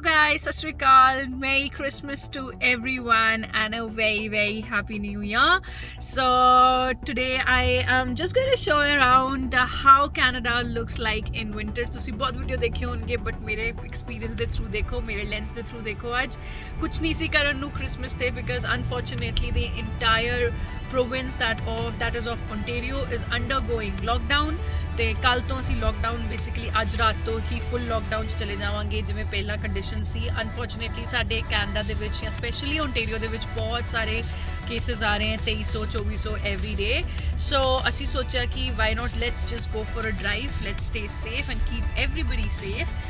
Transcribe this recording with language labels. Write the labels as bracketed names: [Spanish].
[English] Sat Shri Akal, Merry Christmas to everyone and a very happy new year. So today I am just going to show around how Canada looks like in winter. [Punjabi] ਤੁਸੀਂ ਬਹੁਤ video ਦੇਖੇ ਹੋਣਗੇ but ਮੇਰੇ experience ਦੇ through ਦੇਖੋ, ਮੇਰੇ lens ਦੇ through ਦੇਖੋ। ਅੱਜ ਕੁਝ ਨਹੀਂ ਸੀ ਕਰਨ ਨੂੰ ਕ੍ਰਿਸਮਸ ਤੇ [English] Because unfortunately the entire province that is of Ontario is undergoing lockdown। [Punjabi] ਤੇ ਕੱਲ ਤੋਂ ਅਸੀਂ ਲੋਕਡਾਊਨ ਬੇਸਿਕਲੀ ਅੱਜ ਰਾਤ ਤੋਂ ਹੀ ਫੁੱਲ ਲੋਕਡਾਊਨ 'ਚ ਚਲੇ ਜਾਵਾਂਗੇ ਜਿਵੇਂ ਪਹਿਲਾਂ ਕੰਡੀਸ਼ਨ ਸੀ। ਅਨਫੋਰਚੂਨੇਟਲੀ ਸਾਡੇ ਕੈਨੇਡਾ ਦੇ ਵਿੱਚ ਜਾਂ ਸਪੈਸ਼ਲੀ ਓਨਟੇਰੀਓ ਦੇ ਵਿੱਚ ਬਹੁਤ ਸਾਰੇ ਕੇਸਿਸ ਆ ਰਹੇ ਹਨ 2300 2400 [English] Every day. [Punjabi] ਸੋ ਅਸੀਂ ਸੋਚਿਆ ਕਿ [English] Why not let's just go for a drive, let's stay safe and keep everybody safe.